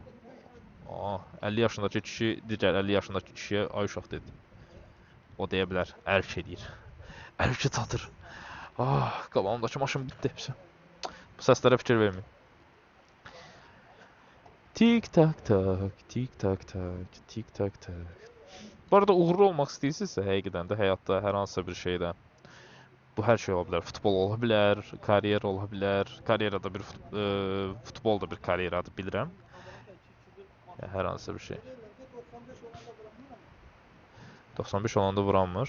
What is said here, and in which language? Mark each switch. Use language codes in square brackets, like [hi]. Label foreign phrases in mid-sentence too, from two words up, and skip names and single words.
[az] 50 yaşındakı kişi digər 50 yaşındakı kişiyə ay uşaq dedi. O deyə bilər, ərk edir. Ərki çatır. Qabağımdakı maşın bitdi. Bu səslərə fikir verməyin. Tik tak tak, tik tak tak, tik tak tak. Bu arada uğurlu olmaq istəyirsinizsə, həqiqətən də həyatda hər hansısa bir şeydə bu hər şey ola bilər. Futbol ola bilər, karyer ola bilər. Karyera da bir futbol da bir karyeradır, bilirəm. Hər hansısa bir şey. 95 olanda vuranmır.